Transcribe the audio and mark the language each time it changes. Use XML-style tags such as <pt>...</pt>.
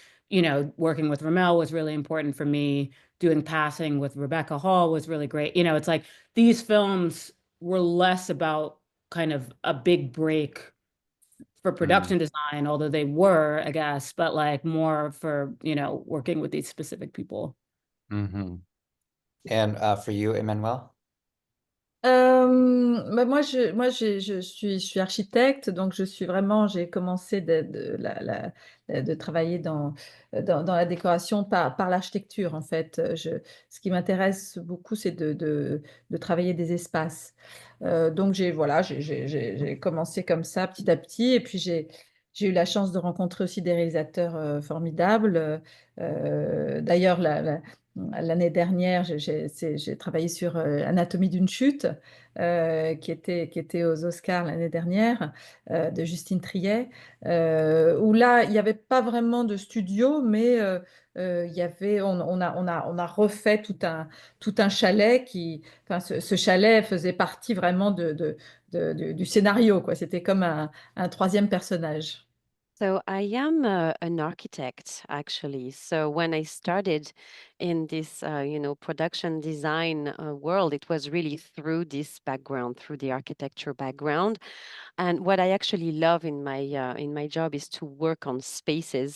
<en>You know, working with Ramel was really important for me. Doing Passing with Rebecca Hall was really great. You know, it's like these films were less about kind of a big break for production design, although they were, I guess, but like more for, you know, working with these specific people. And for you, Emmanuelle?</en> <fr>Bah je suis architecte, donc j'ai commencé de travailler dans la décoration par l'architecture, en fait. Ce qui m'intéresse beaucoup, c'est de travailler des espaces. Donc voilà, j'ai commencé comme ça, petit à petit, et puis j'ai eu la chance de rencontrer aussi des réalisateurs formidables. D'ailleurs, l'année dernière, j'ai travaillé sur Anatomie d'une chute, qui était aux Oscars l'année dernière, de Justine Triet, où là, il n'y avait pas vraiment de studio, mais on a refait tout un chalet enfin, ce chalet faisait partie vraiment du scénario, quoi. C'était comme un troisième personnage.</fr> <en>So I am an architect, actually. So when I started in this, you know, production design world, it was really through this background, through the architecture background. And what I actually love in my job is to work on spaces.</en>